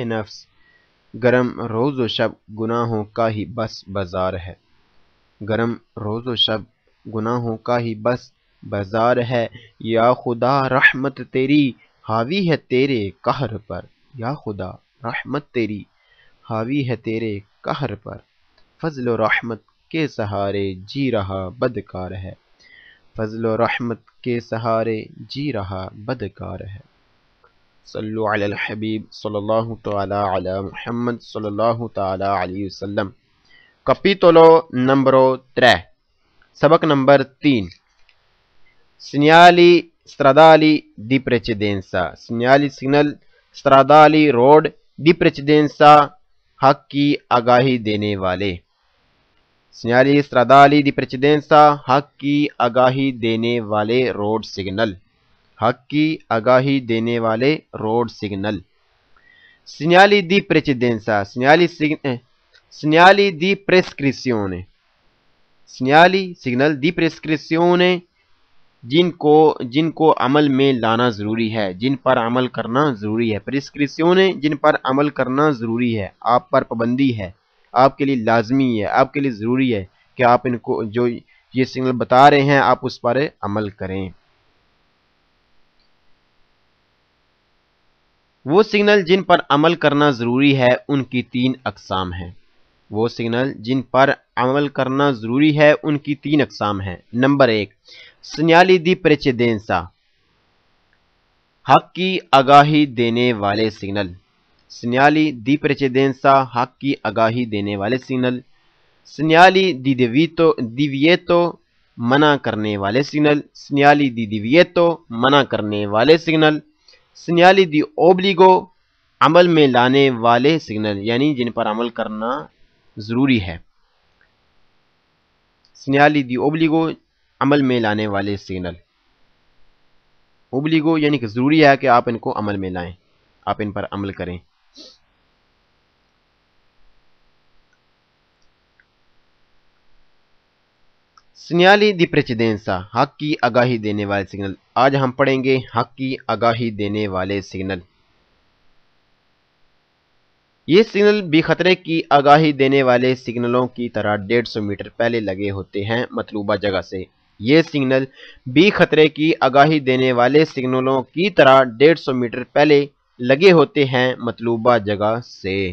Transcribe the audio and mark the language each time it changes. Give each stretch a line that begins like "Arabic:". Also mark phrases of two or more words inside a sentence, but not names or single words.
Urdu: نفس، گرم روز و شب گناہوں کا ہی بس بازار ہے، گرم روز و شب گناہوں کا ہی بس بازار ہے، یا خدا رحمت تیری حاوی ہے تیرے قہر پر، یا خدا رحمت تیری حاوی ہے تیرے قہر پر، فضل و رحمت کے سہارے جی رہا بدکار ہے، فضل و رحمت کے سہارے جی رہا بدکار ہے۔
Arabic: صلو علی الحبیب صلی اللہ تعالی علی محمد صلی اللہ تعالی علیہ وسلم۔
Italian: Capitolo numero 3,
Urdu: سبق نمبر 3،
Italian: segnali stradali di precedenza، segnali signal stradali road di precedenza
Urdu: حق کی آگاہی دینے والے،
Italian: segnali stradali di precedenza
Urdu: حق کی آگاہی دینے والے روڈ سگنل، حق کی آگاہی دینے والے روڈ سگنل۔
Italian: segnali di precedenza، segnali di prescrizione، segnali signal di prescrizione
Urdu: جن کو عمل میں لانا ضروری ہے، جن پر عمل کرنا ضروری ہے، prescrizione جن پر عمل کرنا ضروری ہے، آپ پر پابندی ہے، آپ کے لیے لازمی ہے، آپ کے لیے ضروری ہے کہ آپ ان کو جو یہ سگنل بتا رہے ہیں آپ اس پر عمل کریں۔ وہ سگنل جن پر عمل کرنا ضروری ہے ان کی 3 اقسام ہیں، وہ سگنل جن پر عمل کرنا ضروری ہے ان کی 3 اقسام ہیں۔ نمبر 1،
Italian: segnali di precedenza،
Urdu: حق کی آگاہی دینے والے سگنل،
Italian: segnali di precedenza
Urdu: حق کی آگاہی دینے والے سگنل۔
Italian: segnali di divieto
Urdu: منع کرنے والے سگنل،
Italian: segnali di divieto
Urdu: منع کرنے والے سگنل۔
Italian: segnali di obbligo
Urdu: عمل میں لانے والے سگنل، یعنی جن پر عمل کرنا ضروری ہے،
Italian: segnali di obbligo
Urdu: عمل میں لانے والے سگنل، obbligo یعنی کہ ضروری ہے کہ آپ ان کو عمل میں لائیں، آپ ان پر عمل کریں۔
Italian: segnali di precedenza
Urdu: حق کی آگاہی دینے والے سگنل، آج ہم پڑھیں گے حق کی آگاہی دینے والے سگنل۔ یہ سگنل بھی خطرے کی آگاہی دینے والے سگنلوں کی طرح 150 میٹر پہلے لگے ہوتے ہیں مطلوبہ جگہ سے، یہ سگنل بھی خطرے کی آگاہی دینے والے سگنلوں کی طرح 150 میٹر پہلے لگے ہوتے ہیں مطلوبہ جگہ سے۔